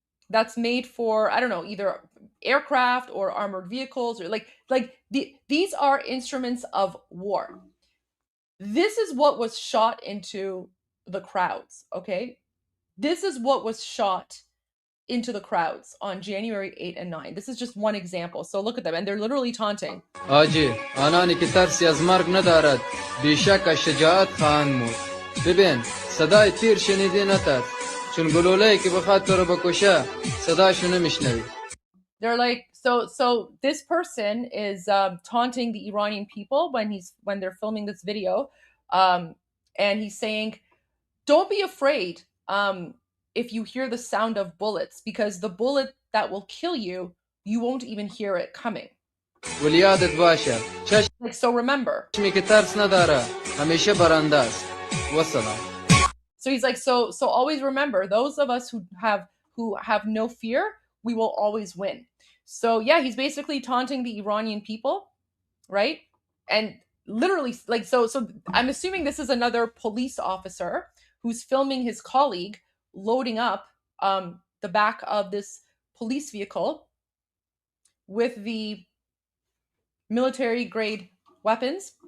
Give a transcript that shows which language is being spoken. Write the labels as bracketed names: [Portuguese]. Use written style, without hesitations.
[English] That's made for, I don't know, either aircraft or armored vehicles, or these are instruments of war. This is what was shot into the crowds, okay? This is what was shot into the crowds on January 8 and 9. This is just one example. So look at them, and they're literally taunting. [Persian] آجی آنانی که ترسی از مرگ ندارد بیشک از شجاعت خواهند مرد. ببین صدای تیر شنیدی نترس چون گلوله‌ای که بخواد تو رو بکشه صداشو نمیشنوی. [English] They're like, so this person is taunting the Iranian people when they're filming this video, and he's saying, don't be afraid if you hear the sound of bullets, because the bullet that will kill you you won't even hear it coming. [Persian] ولیادت باشه [English] Like, so remember. [Persian] چشمی که ترس نداره همیشه برنده است وسلام. [English] So he's like, so always remember, those of us who have no fear, we will always win. So yeah, he's basically taunting the Iranian people, right? And literally, like, so I'm assuming this is another police officer who's filming his colleague loading up the back of this police vehicle with the military grade weapons.